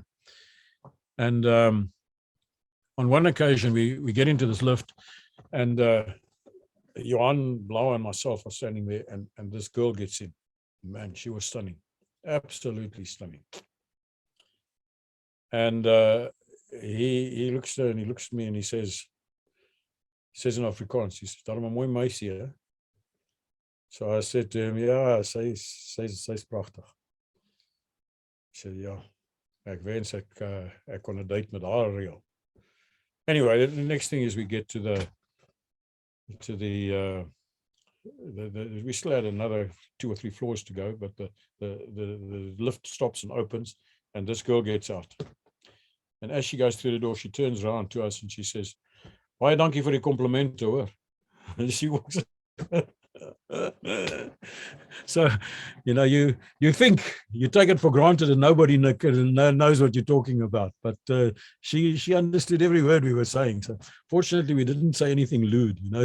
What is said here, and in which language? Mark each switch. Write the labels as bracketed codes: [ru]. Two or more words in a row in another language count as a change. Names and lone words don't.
[en] And on one occasion, we get into this lift, and Johan Blau and myself are standing there, and this girl gets in. Man, she was stunning, absolutely stunning. And he looks at her and he looks at me and he says in Afrikaans, he says, [af] "Daarom 'n mooi meisie, hè?" [en] So I said to him, [af] "Ja, sy's pragtig." [en] He said, [af] "Ja, ek wens ek kon 'n date met haar reël." [en] Anyway, the next thing is we get to the we still had another 2 or 3 floors to go, but the lift stops and opens, and this girl gets out. And as she goes through the door, she turns around to us and she says, [af] "Baie dankie vir die komplimente, hoor." [en] And she walks. So, you know, you think, you take it for granted and nobody knows what you're talking about. But she understood every word we were saying. So fortunately, we didn't say anything lewd, you know.